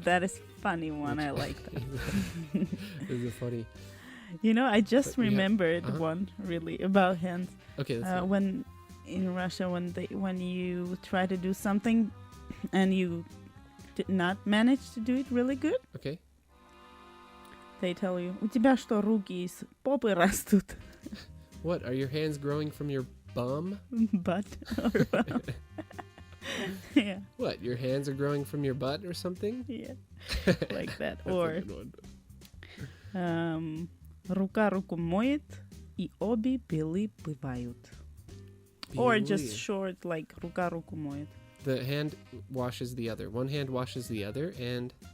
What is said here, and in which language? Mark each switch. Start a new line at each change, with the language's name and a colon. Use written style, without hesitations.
English: That is a funny one. I like that. It's funny. I just remembered one, really, about hands. Okay, when in Russia, when you try to do something and you did not manage to do it really good. Okay. They tell you,
Russian: у тебя что, руки из попы растут?
English: What, are your hands growing from your bum? Butt. Yeah. What, your hands are growing from your butt or something? Yeah. Like that. That's Or, a good one.
Russian: рука руку моет, и обе белы бывают.
English: Or just short, like,
Russian: рука руку моет.
English: The hand washes the other. One hand washes the other, and